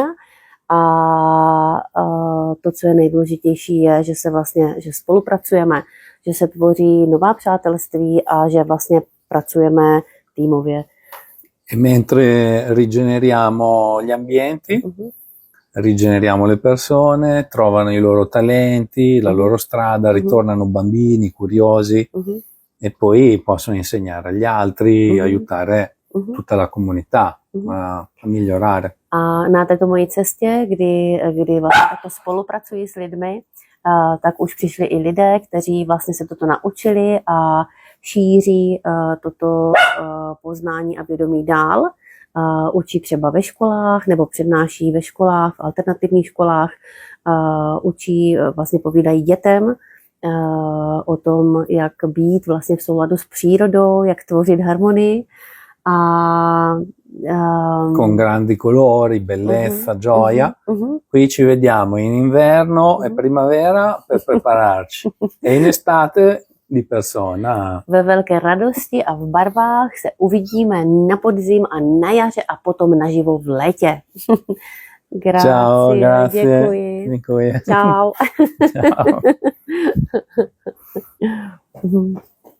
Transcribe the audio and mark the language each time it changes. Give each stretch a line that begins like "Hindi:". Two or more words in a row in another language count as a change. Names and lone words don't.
Czech: A to, co je nejdůležitější, je, že spolupracujeme, že se tvoří nová přátelství a že vlastně pracujeme týmově.
Italian: E mentre rigeneriamo gli ambienti, rigeneriamo le persone, trovano i loro talenti, la loro strada, ritornano bambini curiosi e poi possono insegnare agli altri, aiutare tutta la comunità a migliorare.
Czech: A na této mojí cestě, kdy vlastně takto spolupracuji s lidmi, tak už přišli i lidé, kteří vlastně se toto naučili a šíří toto poznání a vědomí dál. Učí třeba ve školách nebo přednáší ve školách, v alternativních školách, učí, vlastně povídají dětem o tom, jak být vlastně v souladu s přírodou, jak tvořit harmonii.
Italian: Con grandi colori, bellezza, gioia. Qui ci vediamo in inverno e primavera per prepararci e in estate di persona.
Czech: Ve velké radosti a v barvách se uvidíme na podzim a na jaře a potom naživo v létě.
Italian: Grazie, ciao, grazie.
Czech: Děkuji. Ciao.
Italian: Ciao.